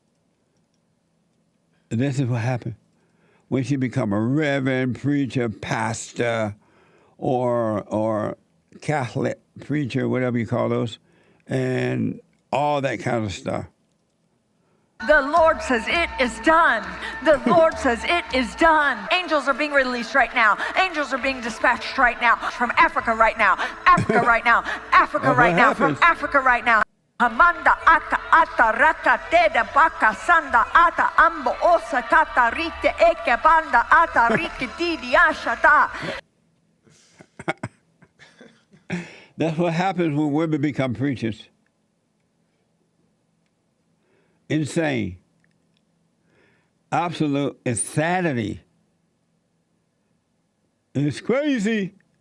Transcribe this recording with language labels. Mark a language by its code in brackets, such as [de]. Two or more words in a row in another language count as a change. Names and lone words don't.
[en] This is what happens when she become a reverend, preacher, pastor, or Catholic preacher, whatever you call those, and all that kind of stuff. The Lord says it is done. The Lord says it is done. Angels are being released right now. Angels are being dispatched right now. From Africa right now. Africa right now. Africa right now. From Africa right now. Amanda aka ata raka teda baka sanda ata ambo osa kata rite eke banda ata rike didi ashata. That's what happens when women become preachers. Insane. Absolute insanity. It's crazy.